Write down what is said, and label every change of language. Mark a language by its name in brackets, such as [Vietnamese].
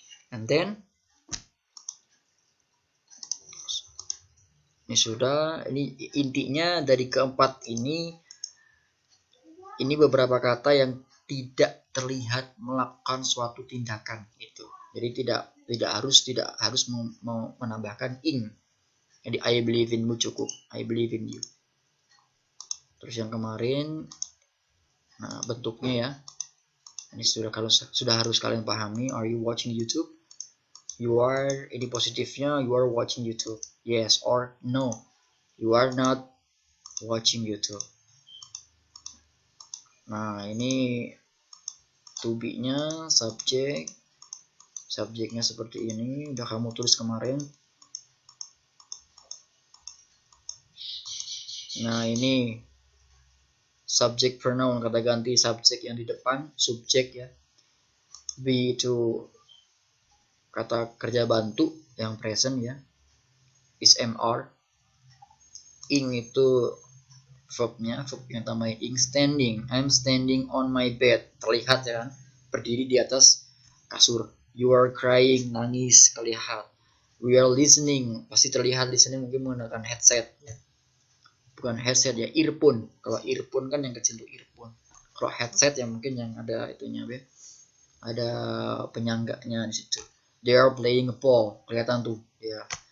[English] And then [Indonesian] ini sudah, ini intinya dari keempat ini beberapa kata yang tidak terlihat melakukan suatu tindakan itu. Jadi tidak harus menambahkan ing. Jadi [English] I believe in you [Indonesian] cukup. I believe in you. Terus yang kemarin, nah bentuknya ya. Ini sudah harus kalian pahami. [English] Are you watching YouTube? You are, [Indonesian] ini positifnya [English] you are watching YouTube. Yes or no. You are not watching YouTube. [Indonesian] Nah, ini to be-nya subjeknya seperti ini, udah kamu tulis kemarin. Nah, ini subject pronoun, kata ganti subjek yang di depan, subjek ya. Be itu kata kerja bantu yang present ya, is MR. Ing itu verb yang tambahin ing. Standing, [English] I'm standing on my bed, [Indonesian] terlihat ya kan, berdiri di atas kasur. [English] You are crying, [Indonesian] nangis, terlihat. [English] We are listening, [Indonesian] pasti terlihat [English] listening [Indonesian] mungkin menggunakan headset ya. Bukan headset ya, earphone. Kalau earphone kan yang kecil itu earphone. Kalau headset ya mungkin yang ada itunya be, ada penyangganya di situ. [English] They are playing a ball, [Indonesian] kelihatan tuh ya.